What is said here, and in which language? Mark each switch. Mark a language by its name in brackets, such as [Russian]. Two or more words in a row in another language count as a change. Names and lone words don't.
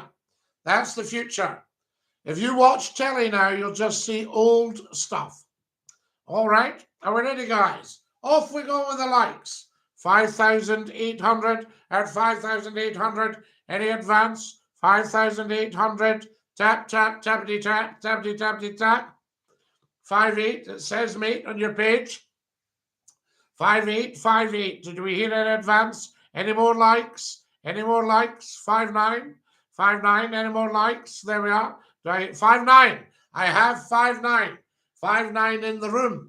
[English] That's the future. If you watch telly now, you'll just see old stuff. All right, are we ready, guys? Off we go with the likes. 5,800 at 5,800. Any advance? 5,800. Tap, tap, tappity, tap, tappity, tappity, tap. 5,8, it says, mate, on your page. 5,858. Did we hear an advance? Any more likes? Any more likes? 5,9. 5,9. Any more likes? There we are. 5,9. I have 5,9. 5,9 in the room.